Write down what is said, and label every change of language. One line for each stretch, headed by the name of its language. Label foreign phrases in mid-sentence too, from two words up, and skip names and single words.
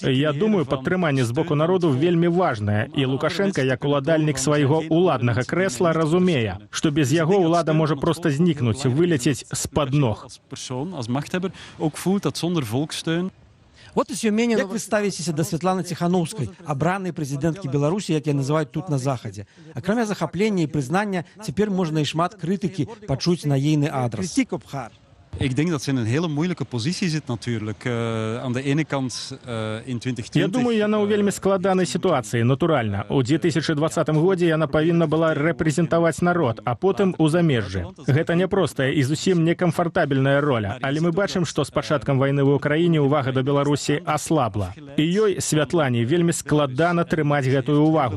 Belarusian: Я думаю, падтрыманне з боку народу вельмі важнае, і Лукашенко, як уладальнік свайго ўладнага крэсла, разумее, што без яго ўлада можа проста знікнуць, вылецець з-пад ног. Як вы ставіцеся да Святланы Ціханаўскай, абранай прэзідэнткі Беларусі, як я называюць тут на захадзе? Акрамя захаплення і прызнання, цяпер можна і шмат крытыкі пачуць на ейны адрас.
Dutch: Ik denk dat ze in een hele moeilijke positie zit natuurlijk. Aan de ene kant in 2020...
Belarusian: Я думаю, яна ў вельмі складанай сітуацыі, натуральна. У 2020 годзе яна павінна была рэпрэзентаваць народ, а потым у замежжы. Гэта няпростая і зусім некамфартабельная роля, але мы бачым, што з пачаткам вайны ў Украіне ўвага да Беларусі аслабла. І ёй, Святлане, вельмі складана трымаць гэтую ўвагу.